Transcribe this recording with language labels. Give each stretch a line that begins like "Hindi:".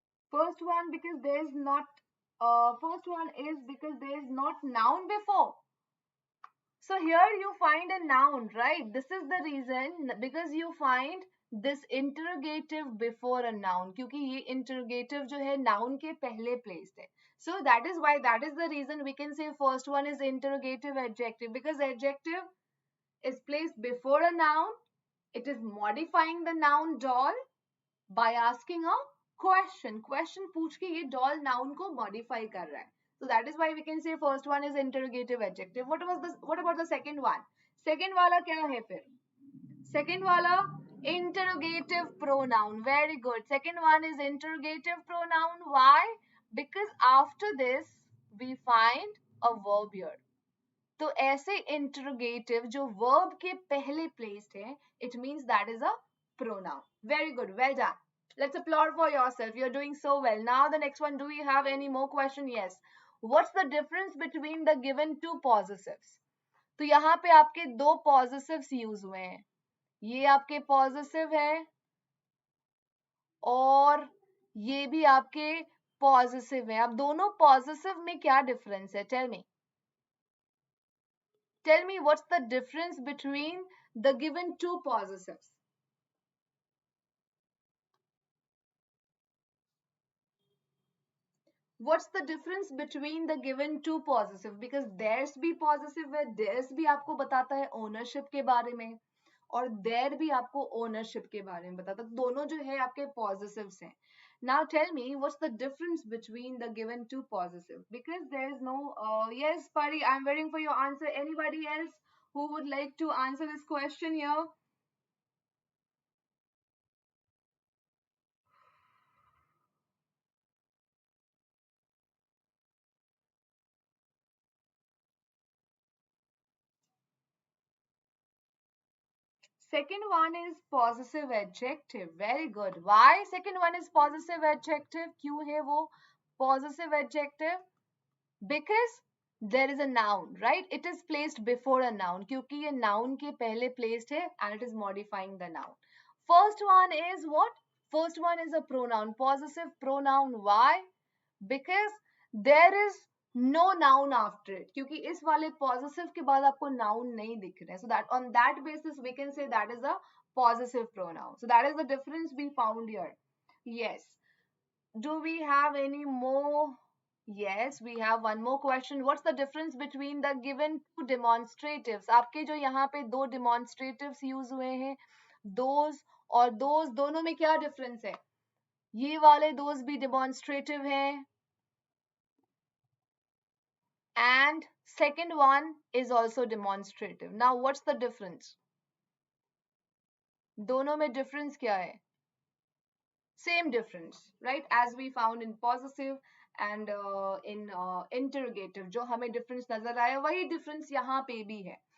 English: First one because there is not. First one is because there is not noun before. So here you find a noun, right? This is the reason because you find this interrogative before a noun.
Hindi: क्योंकि ये interrogative जो है noun के पहले placed है.
English: So that is why that is the reason we can say first one is interrogative adjective because adjective is placed before a noun. It is modifying the noun doll by asking a question.
Hindi: Question पूछ के ये doll noun को modify कर रहा है.
English: So that is why we can say first one is interrogative adjective. What about the second one?
Hindi: Second वाला क्या है फिर?
English: Second वाला interrogative pronoun. Very good. Second one is interrogative pronoun. Why? Because after this we find a verb here.
Hindi: तो ऐसे interrogative जो verb के पहले placed है,
English: it means that is a pronoun. Very good. Well done. Let's applaud for yourself. You're doing so well. Now the next one. Do we have any more question? Yes. What's the difference between the given two possessives?
Hindi: तो यहाँ पे आपके दो possessives use हुए हैं. ये आपके possessive है और ये भी आपके possessive है. अब दोनों possessive में क्या difference है?
English: Tell me. Tell me what's the difference between the given two possessives. What's the difference between the given two possessive? Because there's
Hindi: भी possessive है, there's भी आपको बताता है ownership के बारे में और there भी आपको ownership के बारे में बताता है. दोनों जो है आपके possessives हैं.
English: Now tell me what's the difference between the given two possessive? Because there is no yes, Pari, I'm waiting for your answer. Anybody else who would like to answer this question here? Second one is possessive adjective. Very good. Why second one is possessive adjective?
Hindi: क्यों है वो possessive adjective?
English: Because there is a noun, right? It is placed before a noun.
Hindi: क्योंकि ये noun के पहले placed है
English: and it is modifying the noun. First one is what? First one is a pronoun. Possessive pronoun. Why? Because there is no noun after it.
Hindi: क्योंकि इस वाले possessive के बाद आपको noun नहीं दिख रहे.
English: So that on that basis we can say that is a possessive pronoun. So that is the difference we found here. Yes. Do we have any more? Yes, we have one more question. What's the difference between the given two demonstratives?
Hindi: आपके जो यहाँ पे दो demonstratives use हुए हैं, those और those दोनों में क्या difference है? ये वाले those भी demonstrative हैं
English: and second one is also demonstrative. Now what's the difference?
Hindi: दोनों में difference क्या है?
English: Same difference, right? As we found in possessive and in interrogative,
Hindi: जो हमें difference नजर आया वही difference यहाँ पे भी है.